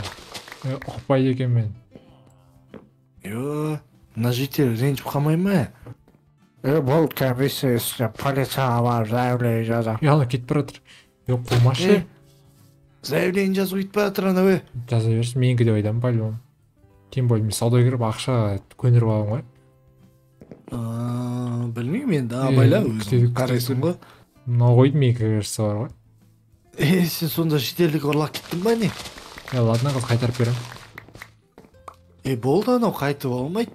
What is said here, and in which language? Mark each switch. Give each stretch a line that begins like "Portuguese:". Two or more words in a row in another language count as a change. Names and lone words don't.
Kazakh: Ұқпайды екен мен. Мына житель ренжіп қалмай ма? Бұл комиссия полицияға барып заявление жазам. Ана кетіп бара жатыр. Қумашы. Заявление жазып өйтіп бара жатыр ана. Жаза берсін, менікі деп айтамын по-любому.
Russian: Тем более
Kazakh: мен саудага кіріп ақша көндіріп аламын ғой. Білмеймін енді, абайла өзің қарайсың ғой. Мынау қойды менікі кірісі бар ғой. Сен сонда жителдік ұрлап кеттің ба не? Ладно, қыз қайтарып берем. Болды анау қайтып алмайды.